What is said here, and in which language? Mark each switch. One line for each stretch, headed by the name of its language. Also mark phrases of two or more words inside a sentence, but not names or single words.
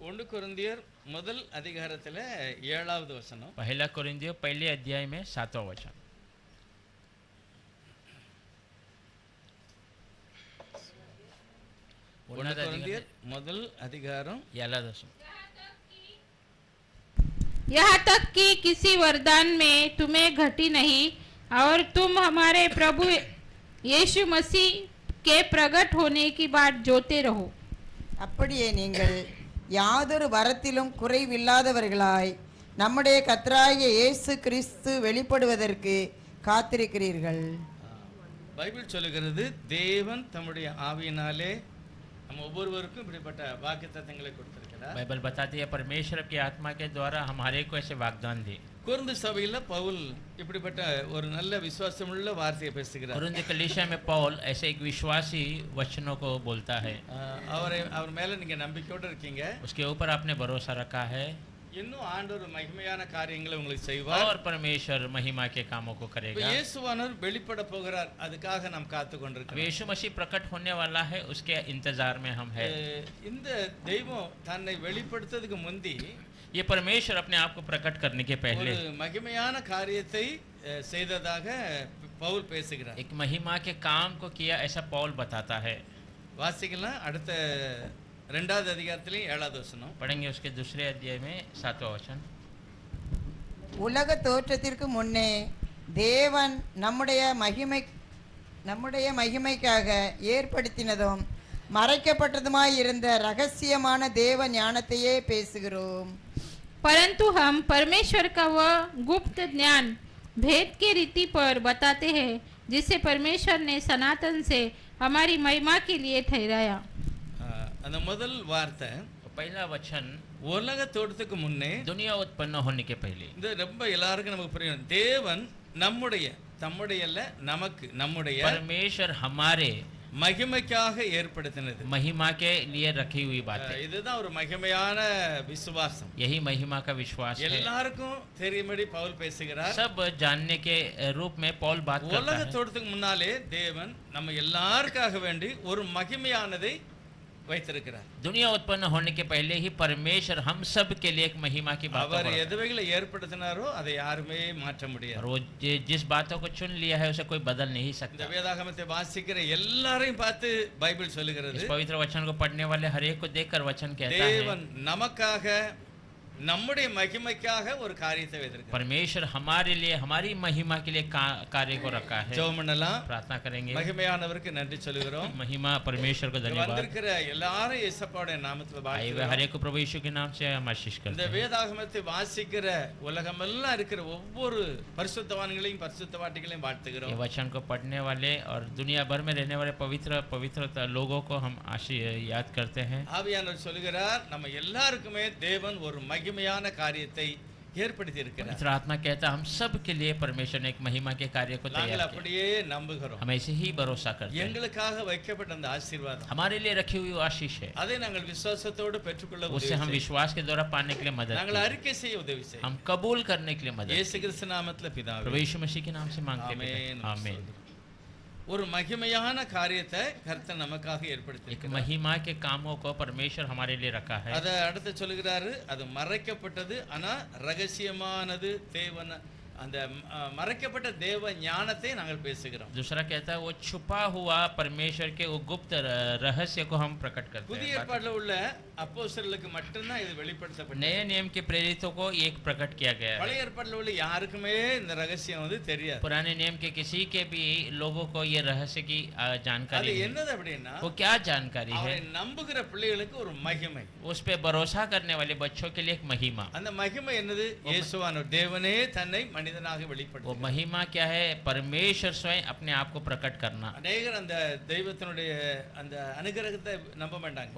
Tamil: கொரிந்தியர் முதல் அதிகாரத்துல 7வது வசனம்.
Hindi: पहला कोरिन्थियों पहले अध्याय में 7वां वचन.
Tamil: கொரிந்தியர் முதல் அதிகாரம்
Hindi: 7वां वचन. यहाँ तक कि किसी वरदान में तुम्हें घटी नहीं और तुम हमारे प्रभु यीशु मसीह के प्रकट होने की बाट जोते रहो.
Tamil: அப்படியே நீங்கள் யாதொரு வரத்திலும் குறைவில்லாதவர்களாய் நம்முடைய கர்த்தராகிய இயேசு கிறிஸ்து வெளிப்படுவதற்கு காத்திருக்கிறீர்கள். பைபிள் சொல்லுகிறது தேவன் தம்முடைய ஆவியினாலே நம்ம ஒவ்வொருவருக்கும் இப்படிப்பட்ட வாக்குத்தத்தங்களை கொடுத்திருக்கிறார்.
Hindi: बाइबल बताती है परमेश्वर की आत्मा के द्वारा हमारे को ऐसे वाग्दान दिए.
Tamil: கொரிந்து சபையில பவுல் இப்படிப்பட்ட ஒரு நல்ல விசுவாசமுள்ள வார்த்தையை பேசுகிறார்.
Hindi: कोरिन्थ कलीसिया में पौल ऐसे एक विश्वासी वचनों को बोलता है.
Tamil: அவர் மேல நீங்க நம்பிக்கையோட இருக்கீங்க.
Hindi: उसके ऊपर आपने भरोसा रखा है.
Tamil: இன்னும் ஆண்டவர் மகிமையான காரியங்களை உங்களுக்கு செய்வார்.
Hindi: और परमेश्वर महिमा के कामों को करेगा.
Tamil: இயேசுவானவர் வெளிப்பட போகிறார், அதுக்காக நாம் காத்து கொண்டிருக்கிறோம்.
Hindi: यीशु मसीह प्रकट होने वाला है, उसके इंतजार में हम हैं.
Tamil: இந்த தெய்வம் தன்னை வெளிப்படுத்துறதுக்கு முந்தி
Hindi: ये परमेश्वर अपने आप को प्रकट करने के पहले
Tamil: ஒரு மகிமையான காரியத்தை செய்ததாக பவுல் பேசுகிறார்.
Hindi: एक महिमा के काम को किया ऐसा पौल बताता है.
Tamil: வாசிக்கலாம் அடுத்த 2வது அதிகாரத்திலே 7வது வசனம்.
Hindi: पढ़ेंगे उसके दूसरे अध्याय में 7वां वचन.
Tamil: உலக தோற்றத்திற்கு முன்னே தேவன் நம்முடைய மகிமைக்காக ஏற்படுத்தினதும் மறைக்கப்பட்டதுமாய் இருந்த ரகசியமான தேவ ஞானத்தையே பேசுகிறோம்.
Hindi: परंतु हम परमेश्वर का वह गुप्त ज्ञान भेद के रीति पर बताते हैं जिसे परमेश्वर ने सनातन से हमारी महिमा के लिए ठहराया.
Tamil: அந்த முதல் வார்த்தை
Hindi: पहला वचन
Tamil: உலக தோற்றத்துக்கு முன்னே
Hindi: दुनिया उत्पन्न होने के पहले.
Tamil: இந்த ரொம்ப எல்லாருக்கும் நமக்கு புரியும். தேவன் நம்முடைய தம்முடைய அல்ல நமக்கு நம்முடைய
Hindi: परमेश्वर हमारे
Tamil: மகிமைக்காக ஏற்படுத்தினது.
Hindi: महिमा के लिए रखी हुई बात है.
Tamil: இதுதான் ஒரு மகிமையான விசுவாசம்.
Hindi: यही महिमा का विश्वास है.
Tamil: எல்லாருக்கும் தெரியும்படி பவுல் பேசுகிறார்.
Hindi: सब जानने के रूप में पौल बात करता
Tamil: உலக
Hindi: है.
Tamil: தோற்றத்துக்கு முன்னாலே தேவன் நம்ம எல்லாருக்காக வேண்டி ஒரு மகிமையானதை வைத்திருக்கிறார்.
Hindi: दुनिया उत्पन्न होने के पहले ही परमेश्वर हम सब के लिए एक महिमा की बात
Tamil: அவர் எதுவைகளை ஏற்படுத்தினாரோ அதை யாருமே மாற்ற முடியாது.
Hindi: और वो जिस बातों को चुन लिया है उसे कोई बदल नहीं
Tamil: இந்த
Hindi: सकता.
Tamil: வேதாகமத்தை வாசிக்கிற எல்லாரையும் பார்த்து பைபிள் சொல்லுகிறது,
Hindi: इस पवित्र वचन को पढ़ने वाले हर एक को देखकर वचन कहता है
Tamil: தேவன் நமக்காக நம்முடைய மகிமைக்காக ஒரு காரியத்தை வைத்திருக்கிறார்.
Hindi: परमेश्वर हमारे लिए हमारी महिमा के लिए कार्य को रखा है.
Tamil: ஜெபம் பண்ணலாம்.
Hindi: प्रार्थना करेंगे.
Tamil: மகிமையானவருக்கு நன்றி சொல்கிறோம்.
Hindi: महिमा परमेश्वर को धन्यवाद.
Tamil: வந்திருக்கிற எல்லாரும் இயேசுவோட நாமத்தில்
Hindi: आए हुए हर
Tamil: வாழ்த்துகிறோம்.
Hindi: एक को प्रभु यीशु के नाम से हम आशीष
Tamil: இந்த
Hindi: करते हैं.
Tamil: வேதாகமத்தை வாசிக்கிற உலகமெல்லாம் இருக்கிற ஒவ்வொரு பரிசுத்தவான்களையும் பரிசுத்தவாட்டிகளையும் வாழ்த்துகிறோம்.
Hindi: ये वचन को पढ़ने वाले और दुनिया भर में रहने वाले पवित्र लोगों को हम याद करते हैं.
Tamil: ஆவியானவர் சொல்கிறார், நம்ம எல்லாருக்குமே தேவன் ஒரு மகிமையான காரியத்தை ஏற்படுத்தி இருக்கிறார்.
Hindi: पवित्र आत्मा कहता है हम सब के लिए परमेश्वर ने एक महिमा के कार्य को
Tamil: நாங்கள்
Hindi: तैयार किया.
Tamil: அப்படியே நம்புகிறோம்.
Hindi: हम ऐसे ही भरोसा करते हैं.
Tamil: எங்களுக்காக வைக்கப்பட்ட அந்த ஆசீர்வாதம்
Hindi: हमारे लिए रखी हुई आशीष है.
Tamil: அதை நாங்கள் விசுவாசத்தோடு பெற்றுக்கொள்ள
Hindi: उससे
Tamil: உதவி
Hindi: हम
Tamil: செய்யும்.
Hindi: विश्वास के द्वारा पाने के लिए मदद
Tamil: நாங்கள்
Hindi: कीजिए.
Tamil: அறிக்கை செய்ய உதவி செய்யும்.
Hindi: हम कबूल करने के लिए मदद
Tamil: இயேசு
Hindi: कीजिए.
Tamil: கிறிஸ்து நாமத்தில் பிதாவே,
Hindi: प्रभु यीशु मसीह के नाम से मांगते हैं.
Tamil: ஆமென்.
Hindi: आमीन.
Tamil: ஒரு மகிமையான காரியத்தை கர்த்தர் நமக்காக ஏற்படுத்தி
Hindi: एक महिमा के कामों को परमेश्वर हमारे लिए रखा है.
Tamil: அத அடுத்து சொல்லுகிறாரு, அது மறைக்கப்பட்டது ஆனா ரகசியமானது தேவன். அந்த மறைக்கப்பட்ட தேவ ஞானத்தை நாங்கள் பேசுகிறோம்.
Hindi: दूसरा कहता है वो छुपा हुआ परमेश्वर के वो गुप्त रहस्य को हम प्रकट करते
Tamil: புதிய
Hindi: हैं.
Tamil: ஏற்பாட்டில் உள்ள அப்போஸ்தலர்களுக்கு மட்டும்தான் இது வெளிப்படுத்தப்பட்டது.
Hindi: नए नियम के प्रेरितों को एक प्रकट किया गया है.
Tamil: பழைய ஏற்பாட்டில் உள்ள யாருக்குமே இந்த ரகசியம் தெரியாது.
Hindi: पुराने नियम के किसी के भी लोगों को ये रहस्य की जानकारी
Tamil: அது
Hindi: नहीं.
Tamil: என்னது அப்படின்னா,
Hindi: वो क्या जानकारी है?
Tamil: அவரை நம்புகிற பிள்ளைகளுக்கு ஒரு மகிமை.
Hindi: उस पे भरोसा करने वाले बच्चों के लिए एक महिमा.
Tamil: அந்த மகிமை என்னது? இயேசுவானவர் தேவனே தன்னை மனிதனாக
Hindi: वो
Tamil: வெளிப்படுத்துகிறார்.
Hindi: महिमा क्या है? परमेश्वर स्वयं अपने आप को प्रकट करना.
Tamil: அநேகர் அந்த தெய்வத்தினுடைய அந்த அனுகிரகத்தை நம்ப மாட்டாங்க.